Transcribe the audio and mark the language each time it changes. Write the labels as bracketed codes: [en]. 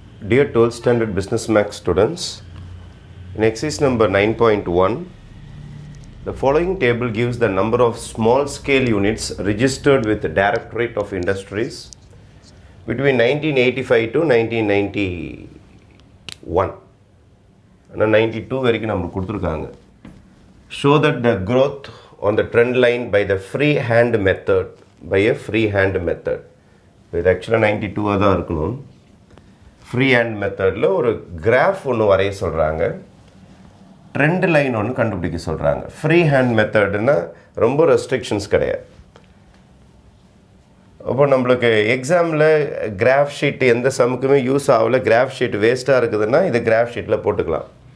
[en] Dear 12th Standard Business Max students, in exercise number 9.1, the following table gives the number of small scale units registered with the Directorate of Industries between 1985 to 1991. [ta] And 92 வரைக்கும் நமக்கு கொடுத்திருக்காங்க. [en] Show that the growth on the trend line by the freehand method, by a freehand method. [ta] இது ஆக்சுவலாக 92 தான் இருக்கணும். Freehand மெத்தடில் ஒரு graph ஒன்று வரைய சொல்கிறாங்க, ட்ரெண்ட் லைன் ஒன்று கண்டுபிடிக்க சொல்கிறாங்க. ஃப்ரீஹேண்ட் மெத்தடுன்னா ரொம்ப ரெஸ்ட்ரிக்ஷன்ஸ் கிடையாது. அப்போ நம்மளுக்கு எக்ஸாமில் கிராஃப் ஷீட் எந்த சம்முக்குமே யூஸ் ஆகலை, கிராஃப் ஷீட் வேஸ்ட்டாக இருக்குதுன்னா இதை கிராஃப் ஷீட்டில் போட்டுக்கலாம்.